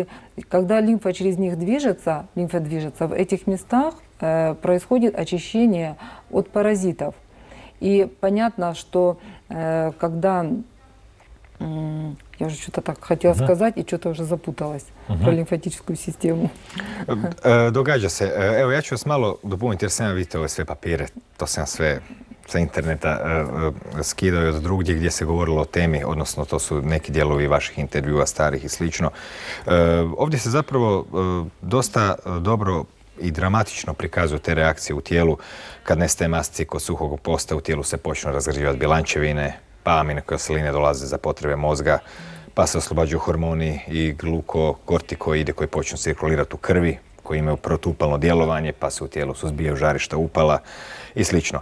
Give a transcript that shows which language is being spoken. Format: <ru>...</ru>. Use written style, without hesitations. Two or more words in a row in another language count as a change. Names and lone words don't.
<ru>Когда лимфа через них движется, в этих местах происходит очищение от паразитов. И понятно, что когда... Я уже что-то так хотела сказать и что-то уже запуталась про лимфатическую систему.</ru> <hr>Događa se. Evo, ja ću vas malo dopuniti jer sam ja vidio ove sve papire. To sam sve sa interneta skidao i od drugdje gdje se govorilo o temi, odnosno to su neki dijelovi vaših intervjua, starih i slično. Ovdje se zapravo dosta dobro i dramatično prikazuju te reakcije u tijelu kad nestaje masti kod suhog posta, u tijelu se počnu razgrađivati bjelančevine, pa aminokiseline dolaze za potrebe mozga, pa se oslobađaju hormoni i glukokortikoide koji počnu cirkulirati u krvi, koji imaju protuupalno djelovanje, pa se u tijelu suzbijaju žarišta upala i slično.</hr>